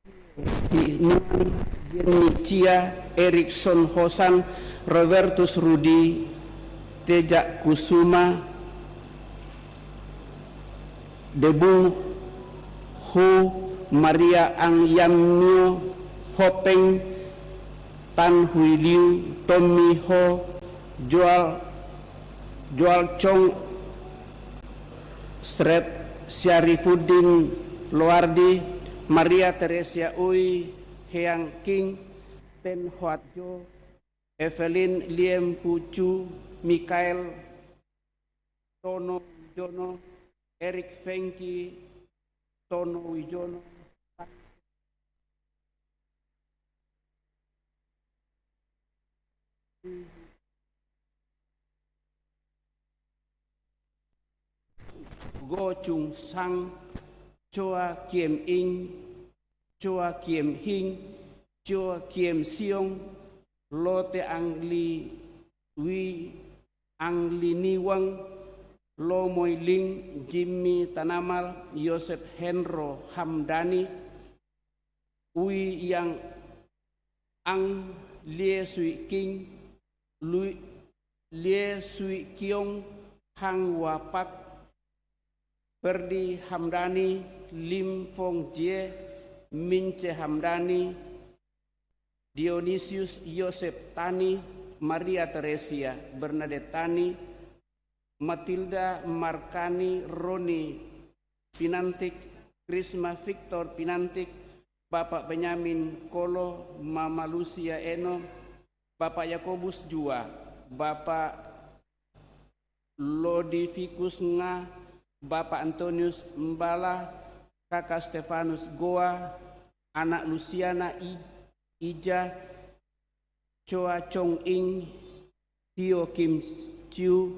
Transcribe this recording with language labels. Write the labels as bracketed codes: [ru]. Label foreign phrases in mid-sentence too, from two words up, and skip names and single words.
[id] Sinuan, Jenny Chia, Erikson Hosan, Robertus Rudi, Teja Kusuma, Debung Hu, Maria Ang Yamnyo, Hopeng, Tan Hui Liu, Tommy Ho, Joal Chong, Stret Syarifuddin Loardi, Maria Teresia Ui, Heang King, Ten Hoat Jo, Evelyn Liem Pucu, Mikael Tono Jono, Eric Fengki, Tono Wijono, Go Chung Sang, Choa Kiem In, Choa Kiem Hing, Choa Kiem Siong, Lote Ang Li Wi, Ang Li Niwang, Lo Moi Ling, Jimmy Tanamal, Yosef Henro Hamdani, Ui Yang Ang Lie Sui King, Lie Sui Kiong, Hang Wapak, Ferdi Hamdani, Lim Fong Jie, Mince Hamdani, Dionysius Yosef Tani, Maria Teresia Bernadette Tani, Matilda Markani, Roni Pinantik, Krisma Victor Pinantik, Bapak Benyamin Kolo, Mama Lucia Eno, Bapak Yakobus Jua, Bapak Lodificus Nga, Bapak Antonius Mbala, Kakak Stefanus Goa, Anak Luciana Ija, Choa Chong Ing, Tio Kim Chiu,